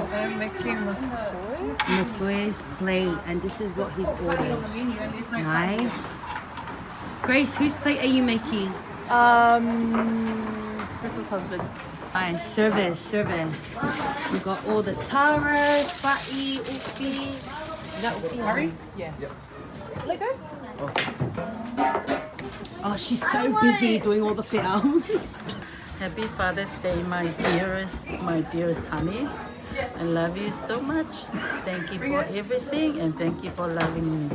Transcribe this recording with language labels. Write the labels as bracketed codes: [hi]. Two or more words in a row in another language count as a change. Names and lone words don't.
[en] I'm making masoy. Masoy's plate, and this is what he's ordered. Nice. Grace, whose plate are you making? Chris's husband. Nice. Service. We've got all the taro, [sm] fa'i, ufi. [en] Is that ufi? Curry? Yeah. Let go. Oh, she's so busy doing all the films. Happy Father's Day, my dearest honey. I love you so much. Thank you for everything and thank you for loving me.